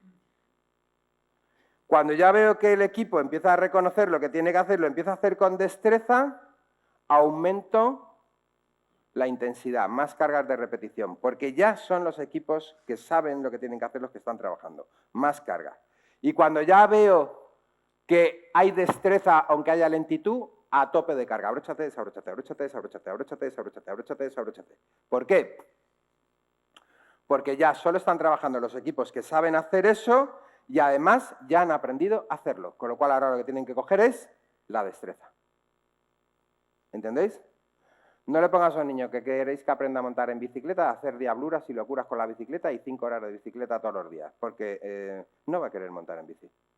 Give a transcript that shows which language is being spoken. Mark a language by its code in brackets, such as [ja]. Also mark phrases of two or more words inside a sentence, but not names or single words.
[es] Cuando ya veo que el equipo empieza a reconocer lo que tiene que hacer, lo empieza a hacer con destreza, aumento la intensidad, más cargas de repetición, porque ya son los equipos que saben lo que tienen que hacer los que están trabajando. Más carga. Y cuando ya veo que hay destreza, aunque haya lentitud, a tope de carga. Abróchate, desabróchate, abróchate, desabróchate, abróchate, desabróchate, abróchate, desabróchate. ¿Por qué? Porque ya solo están trabajando los equipos que saben hacer eso y además ya han aprendido a hacerlo. Con lo cual ahora lo que tienen que coger es la destreza. ¿Entendéis? No le pongas a un niño que queréis que aprenda a montar en bicicleta, a hacer diabluras y locuras con la bicicleta y 5 horas de bicicleta todos los días, porque no va a querer montar en bici.